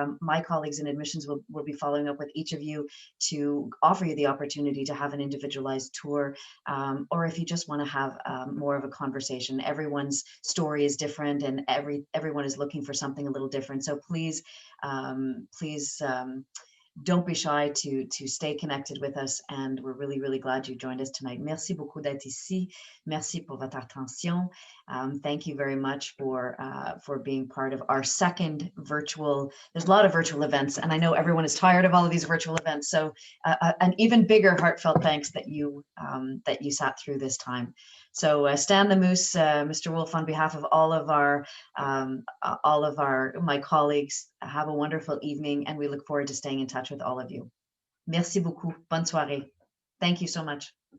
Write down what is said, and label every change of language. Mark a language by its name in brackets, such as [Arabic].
[English] My colleagues in admissions will be following up with each of you to offer you the opportunity to have an individualized tour, or if you just want to have more of a conversation. Everyone's story is different, and everyone is looking for something a little different. So please, don't be shy to stay connected with us, and we're really, really glad you joined us tonight. [French] Merci beaucoup d'être ici. Merci pour votre attention. [English] Thank you very much for being part of our second virtual. There's a lot of virtual events, and I know everyone is tired of all of these virtual events. So an even bigger heartfelt thanks that you sat through this time. So Stan the Moose, Mr. Wolf, on behalf of all of my colleagues, have a wonderful evening, and we look forward to staying in touch with all of you. [French] Merci beaucoup. Bonne soirée. [English] Thank you so much.